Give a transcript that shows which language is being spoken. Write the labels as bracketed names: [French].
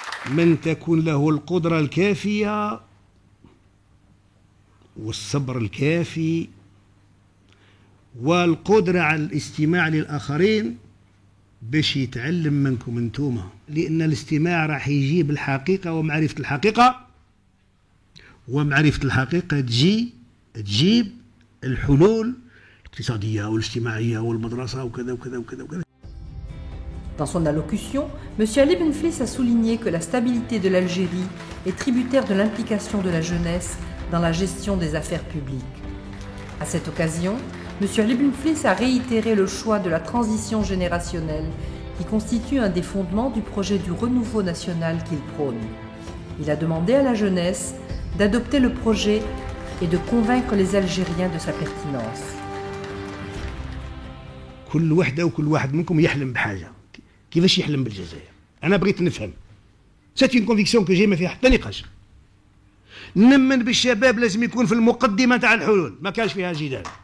[Arabic] من تكون له القدرة الكافية والصبر الكافي والقدرة على الاستماع للآخرين باش يتعلم منكم انتوما، لأن الاستماع راح يجيب الحقيقة ومعرفة الحقيقة، ومعرفة الحقيقة تجيب الحلول الاقتصادية والاجتماعية والمدرسة وكذا وكذا وكذا وكذا. [French] Dans son allocution, M. Ali Benflis a souligné que la stabilité de l'Algérie est tributaire de l'implication de la jeunesse dans la gestion des affaires publiques. À cette occasion, M. Ali Benflis a réitéré le choix de la transition générationnelle qui constitue un des fondements du projet du renouveau national qu'il prône. Il a demandé à la jeunesse d'adopter le projet et de convaincre les Algériens de sa pertinence. [Arabic] كل وحدة وكل واحد منكم يحلم بحاجة. كيفاش يحلم بالجزائر؟ أنا بغيت نفهم. سيت اون كونفيكسيون كو جي ما فيها حتى نقاش. نمن بالشباب لازم يكون في المقدمة تاع الحلول، ما كانش فيها جدال.